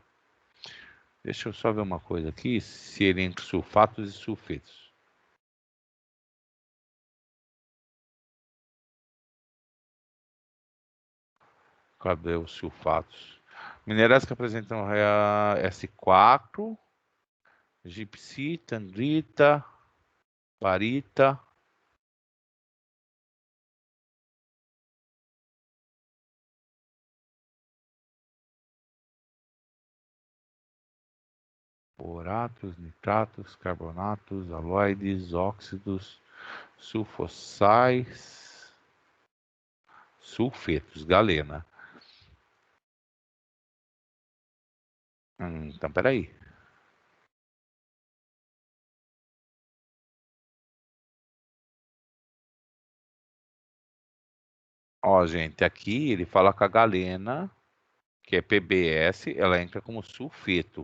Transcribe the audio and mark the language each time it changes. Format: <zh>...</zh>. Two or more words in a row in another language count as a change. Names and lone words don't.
<pt>Deixa eu só ver uma coisa aqui, se ele entra sulfatos e sulfetos. Cadê os sulfatos? Minerais que apresentam S4, gipsita, andrita, barita. Boratos, nitratos, carbonatos, aloides, óxidos, sulfossais, sulfetos, galena. Então, peraí. Ó, gente, aqui ele fala que a galena, que é PBS, ela entra como sulfeto.</pt>